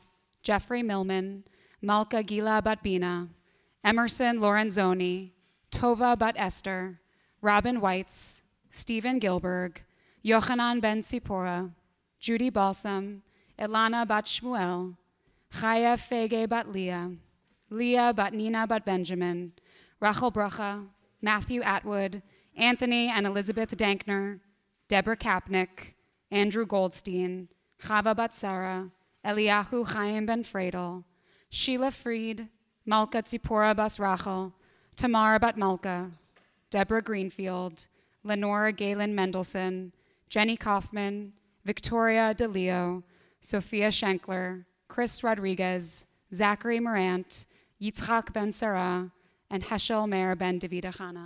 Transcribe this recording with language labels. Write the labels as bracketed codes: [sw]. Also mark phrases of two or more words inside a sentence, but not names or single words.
[en] Jeffrey Millman, Malka Gila Batbina, Emerson Lorenzoni, Tova Bat Esther, Robin Weitz, Stephen Gilberg, Yochanan Ben Sipora, Judy Balsam, Ilana Bat Shmuel, Chaya Fege Bat Leah, Leah Bat Nina Bat Benjamin, Rachel Bracha, Matthew Atwood, Anthony and Elizabeth Dankner, Deborah Kapnick, Andrew Goldstein, Chava Batsara, Eliyahu Chaim Ben Fradel, Sheila Fried, Malka Tzipora Bas Rachel, Tamara Bat Malka, Deborah Greenfield, Lenora Galen Mendelson, Jenny Kaufman, Victoria DeLeo, Sophia Schenkler, Chris Rodriguez, Zachary Morant, Yitzhak Ben Sarah, and Heschel Meir Ben Davida Chana.